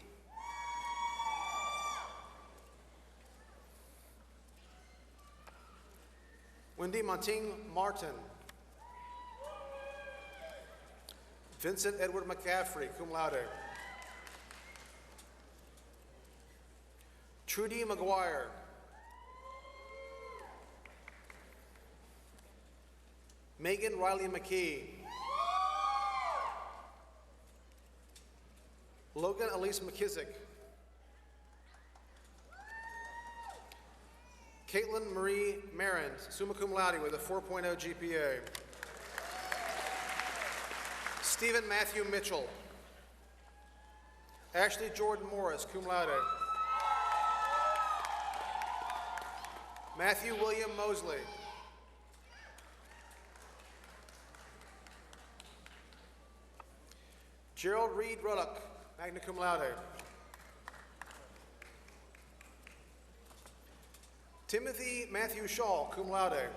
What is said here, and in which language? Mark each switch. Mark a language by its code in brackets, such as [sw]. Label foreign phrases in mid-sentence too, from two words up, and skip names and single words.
[en] Wendy Monting Martin. Vincent Edward McCaffrey, [la] cum laude. [en] Trudy McGuire. Megan Riley McKee. Logan Elise McKissick. Caitlin Marie Marand, [la] summa cum laude [en] with a 4.0 GPA. Stephen Matthew Mitchell. Ashley Jordan Morris, [la] cum laude. [en] Matthew William Mosley. Gerald Reed Ruddock, [la] magna cum laude. [en] Timothy Matthew Shaw, [la] cum laude.